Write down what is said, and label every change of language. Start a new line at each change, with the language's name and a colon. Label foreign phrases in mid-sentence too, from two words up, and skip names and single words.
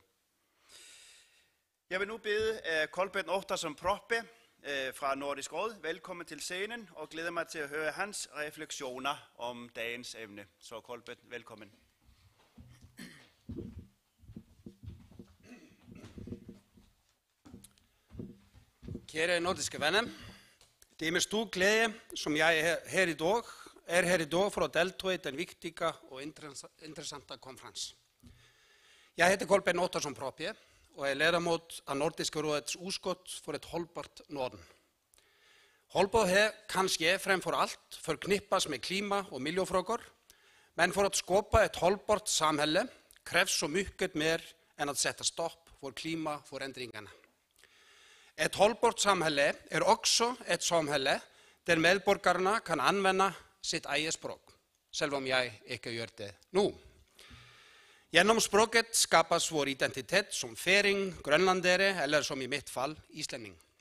Danish: Jeg vil nu bede Kolbjørn Óttarsson Proppé fra Nordisk Råd velkommen til scenen og glæder mig til at høre hans refleksioner om dagens emne. Så Kolbjørn, velkommen. Kære nordiske venner, Det med stor glæde, som jeg er her i dag
Norwegian: for å delta i den viktige og interessante konferansen. Jeg heter Kolbeinn Óttarsson Proppé og er
Swedish: ledamot av Nordiska rådets utskott
Norwegian: for et holdbart Norden. Holdbarhet kanskje fremfor alt
Swedish: forknippes med klima- og miljøfrågor, men for å skapa et holdbart samhälle krävs så mycket mer än att sätta stopp för klimatförändringarna. Ett hållbart samhälle är också ett samhälle där medborgarna kan använda sitt eget språk,
Norwegian: selv om
Swedish: jag inte gör det nu. Genom språket skapas vår identitet som färing, grönlandare eller som i mitt fall islänning.